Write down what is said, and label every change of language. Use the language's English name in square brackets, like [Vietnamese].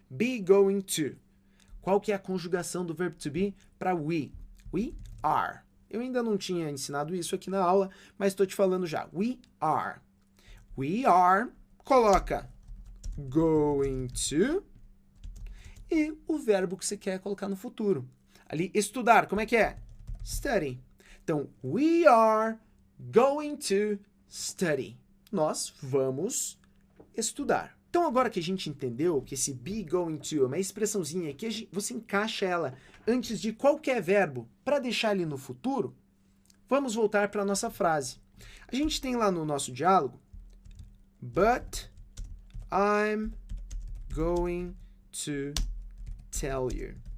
[English] Be going to. [Portuguese] Qual que é a conjugação do verbo to be para we? [English] We are. [Portuguese] Eu ainda não tinha ensinado isso aqui na aula, mas estou te falando já. [English] We are. We are, [Portuguese] coloca going to e o verbo que você quer colocar no futuro. Ali, estudar, como é que é? Study. Então, [English] we are going to study. [Portuguese] Nós vamos estudar. Então, agora que a gente entendeu que esse be going to é uma expressãozinha que você encaixa ela antes de qualquer verbo para deixar ele no futuro, vamos voltar para a nossa frase. A gente tem lá no nosso diálogo, [English] but I'm going to tell you.